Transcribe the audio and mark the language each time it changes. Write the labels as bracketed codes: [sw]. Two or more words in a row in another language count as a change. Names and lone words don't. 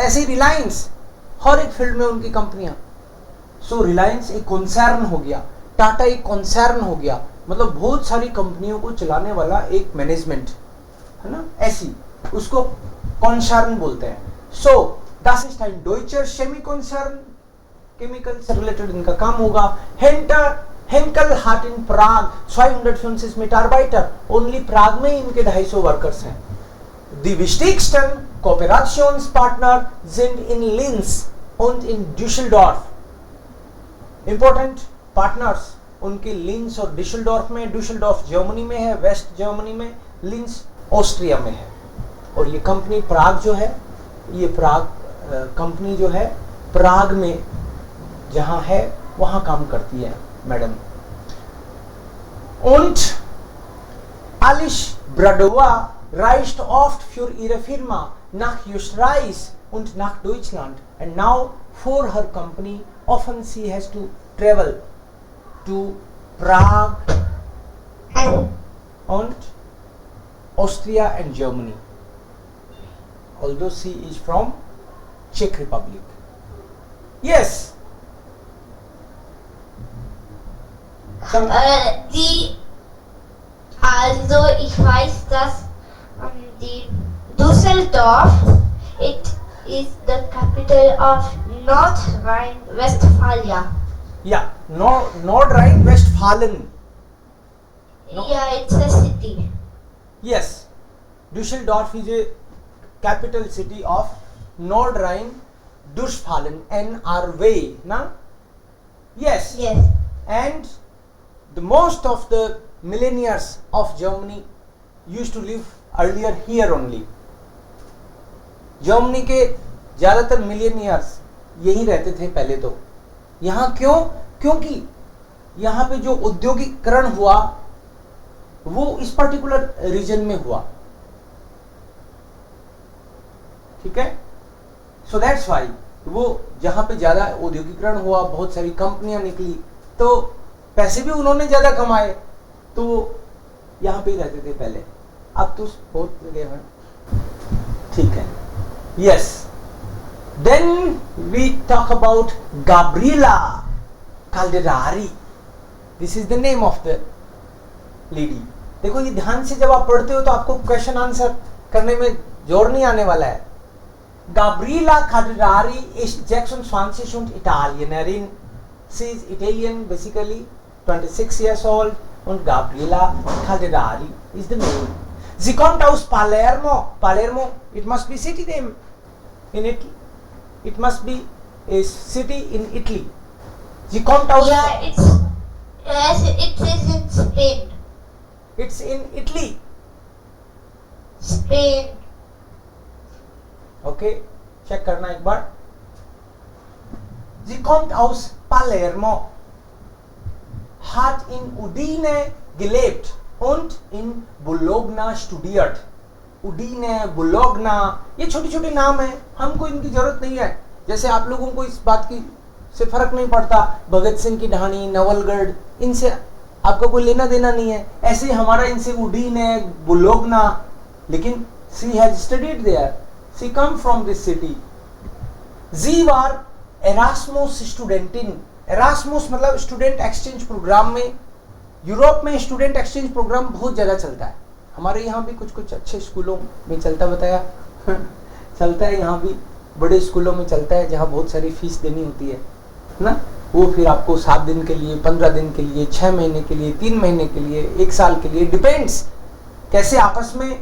[hi] ऐसे ही रिलायंस, हर एक फील्ड में उनकी कंपनियां. सो रिलायंस एक कॉन्सर्न हो गया, टाटा एक कॉन्सर्न हो गया, मतलब बहुत सारी कंपनियों को चलाने वाला एक मैनेजमेंट है ना, ऐसी उसको कॉन्सर्न बोलते हैं. [de] सो das ist ein deutscher Chemiekonzern, [hi] केमिकल से रिलेटेड इनका काम होगा. [de] Henkel hat in Prague 265 Mitarbeiter. [hi] ओनली प्राग में इनके 250 वर्कर्स हैं. [de] Die wichtigsten Kooperationspartner sind in Linz und in Düsseldorf. [en] Important partners [hi] उनके लिंस और डिशेल्डॉर्फ में. डिशेल्डॉर्फ जर्मनी में है, वेस्ट जर्मनी में. लिंस ऑस्ट्रिया में है. और ये कंपनी प्राग जो है, ये प्राग कंपनी जो है प्राग में जहां है वहां काम करती है मैडम. [de] Und Alice Bradova reist oft für ihre Firma nach Österreich und nach Deutschland, [en] and now for her company often she has to travel to Prague and Austria and Germany, although she is from Czech Republic. Yes. [de] Also ich weiß, dass die Düsseldorf, [en] it is the capital of North Rhine-Westphalia. Yeah, Nordrhein-Westfalen. No. Yeah, it's a city. Yes, Düsseldorf is a capital city of Nordrhein-Westfalen, NRW, na? Yes. Yes. And the most of the millionaires of Germany used to live earlier here only. [hi] जर्मनी के ज्यादातर मिलियनियर्स यही रहते थे पहले तो. यहाँ क्यों? क्योंकि यहाँ पे जो औद्योगिकरण हुआ वो इस पर्टिकुलर रीजन में हुआ. ठीक है. [en] so that's why [hi] वो जहाँ पे ज्यादा औद्योगिकरण हुआ, बहुत सारी कंपनियां निकली, तो पैसे भी उन्होंने ज्यादा कमाए, तो यहाँ पे ही रहते थे पहले. अब तो बहुत जगह है. ठीक है. [en] Yes. Then we talk about Gabriela Calderari. This is the name of the lady. [hi] देखो ये ध्यान से जब आप पढ़ते हो तो आपको [en] question answer [hi] करने में जोर नहीं आने वाला है. [de] Gabriela Calderari ist 26 und Italienerin. [en] She is Italian basically, 26 years old, und Gabriela Calderari is the name. [de] Sie kommt aus Palermo. Palermo, [en] it must be city name in Italy. It must be a city in Italy. [de] Sie kommt aus. [en] Yeah, it is in Spain. It's in Italy. Spain. Okay, check [hi] करना एक बार. [de] Sie kommt aus Palermo, hat in Udine gelebt und in Bologna studiert. Udine, Bologna, [hi] ये छोटी छोटी नाम है, हमको इनकी जरूरत नहीं है. जैसे आप लोगों को इस बात की से फर्क नहीं पड़ता, भगत सिंह की ढाणी, नवलगढ़, इनसे आपका कोई लेना देना नहीं है. ऐसे ही हमारा इनसे उडीने, बुलोगना, लेकिन [en] she has studied there. She come from this city. [de] Sie war Erasmus Studentin. [hi] Erasmus मतलब [en] student exchange program [hi] में, यूरोप में [en] student exchange program [hi] बहुत ज़्यादा चलता है. हमारे यहाँ भी कुछ कुछ अच्छे स्कूलों में चलता, बताया चलता है. यहाँ भी बड़े स्कूलों में चलता है जहाँ बहुत सारी फीस देनी होती है ना. वो फिर आपको 7 दिन के लिए, 15 दिन के लिए, 6 महीने के लिए, 3 महीने के लिए, 1 साल के लिए, डिपेंड्स कैसे आपस में.